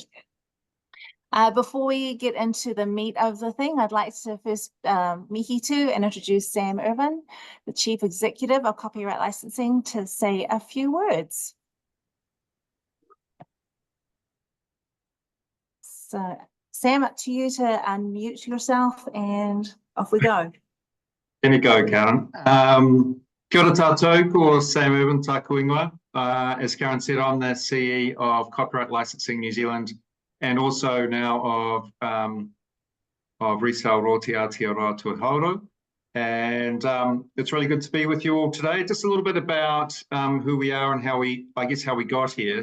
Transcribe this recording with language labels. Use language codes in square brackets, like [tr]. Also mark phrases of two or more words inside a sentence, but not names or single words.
[en] Before we get into the meat of the thing, I'd like to first mihi to and introduce Sam Irvin, the Chief Executive of Copyright Licensing, to say a few words. So, Sam, up to you to unmute yourself, and off we go. Here we go, Karen. [mi] Kia ora tātou, ko Sam Irvin, tāku ingoa. [en] As Karen said, I'm the CE of Copyright Licensing New Zealand, and also now of Resale Royalty Aotearoa Toi Huarau. And it's really good to be with you all today. Just a little bit about who we are and how we got here.